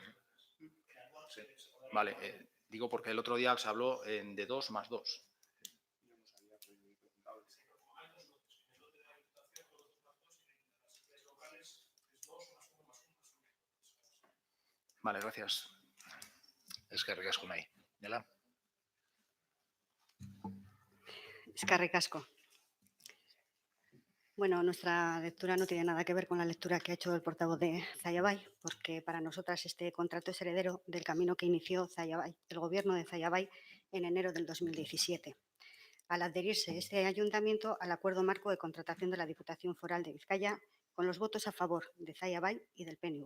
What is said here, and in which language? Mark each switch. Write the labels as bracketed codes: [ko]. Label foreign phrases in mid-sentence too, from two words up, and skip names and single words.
[es] Sí. Vale, digo porque el otro día se habló de 2 más 2. Vale, gracias. [eu] Eskerrik asko nahi. Nela? Eskerrik asko. [es] Bueno, nuestra lectura no tiene nada que ver con la lectura que ha hecho el portavoz de Zaya Bay, porque para nosotras este contrato es heredero del camino que inició Zaya Bay, el gobierno de Zaya Bay, en enero del 2017, al adherirse este ayuntamiento al acuerdo marco de contratación de la Diputación Foral de Vizcaya con los votos a favor de Zaya Bay y del PNV.